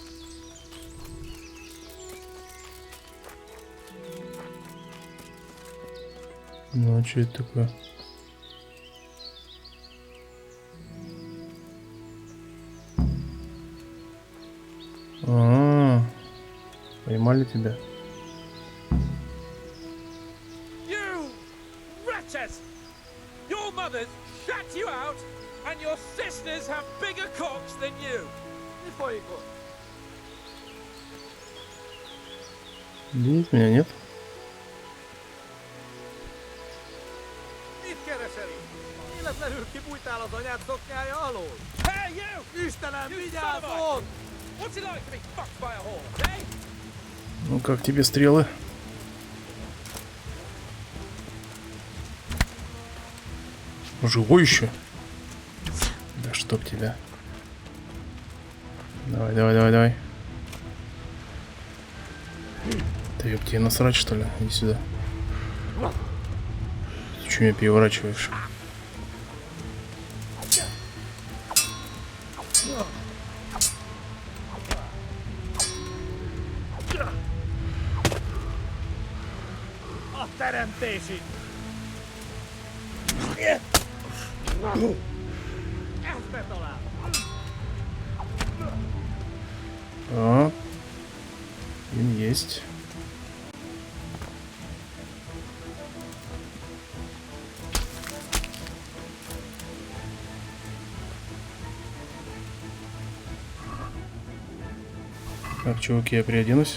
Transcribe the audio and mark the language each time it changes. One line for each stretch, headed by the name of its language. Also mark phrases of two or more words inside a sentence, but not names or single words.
Russian: Ну, а что это такое? А-а-а, поймали тебя.
English: You wretches! Your mothers shut you out, and your sisters have bigger cocks than you.
Russian: Видит меня, нет?
Hungarian: Mit keresel itt? Életlenül kibújtál az anyád szoknyája alól?
English: Hey, you!
Hungarian: Istenem,
English: You
Hungarian: vigyázz
English: son of a-
Hungarian: ott!
English: What's it like to be fucked by a whore, eh?
Russian: Ну как тебе стрелы? Живой еще? Да чтоб тебя. Давай, давай, давай, давай. Да ёб, тебе насрать, что ли? Иди сюда. Ты чё меня переворачиваешь?
Hungarian: A teremtési! Ezt betalál!
Russian: А, им есть. Так, чуваки, я переоденусь.